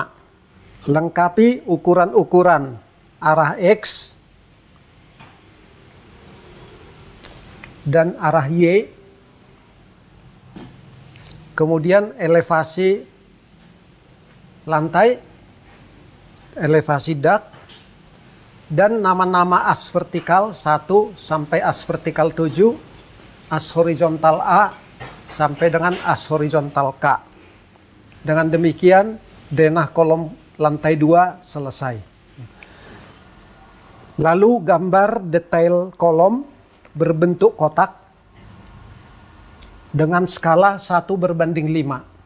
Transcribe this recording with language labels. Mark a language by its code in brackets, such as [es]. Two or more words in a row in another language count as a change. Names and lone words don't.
[id] Lengkapi ukuran-ukuran arah X dan arah Y, kemudian elevasi lantai, elevasi dak, dan nama-nama as vertikal 1 sampai as vertikal 7, as horizontal A sampai dengan as horizontal K. Dengan demikian denah kolom lantai 2 selesai. Lalu gambar detail kolom berbentuk kotak dengan skala 1:5.